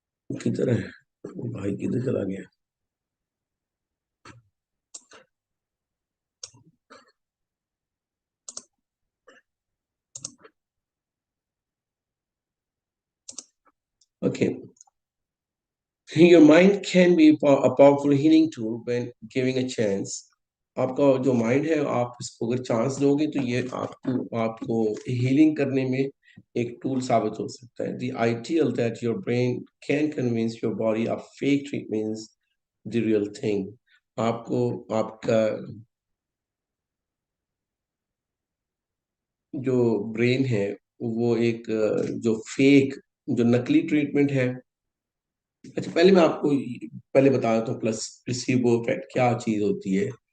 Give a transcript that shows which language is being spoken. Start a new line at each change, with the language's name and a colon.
Urdu: کدھر ہے بھائی، کدھر چلا گیا؟ Okay.
English: Your mind can be a powerful healing tool when giving a chance.
Urdu: آپ کا جو مائنڈ ہے، آپ اس کو اگر چانس دو گے تو یہ آپ کو ہیلنگ کرنے میں ایک ٹول ثابت ہو سکتا ہے.
English: The ideal that your brain can convince your body of fake treatments the real thing.
Urdu: آپ کو آپ کا جو برین ہے وہ ایک جو فیک، جو نقلی ٹریٹمنٹ ہے. اچھا، پہلے میں آپ کو پہلے بتا دیتا ہوں پلیسیبو افیکٹ کیا چیز ہوتی ہے.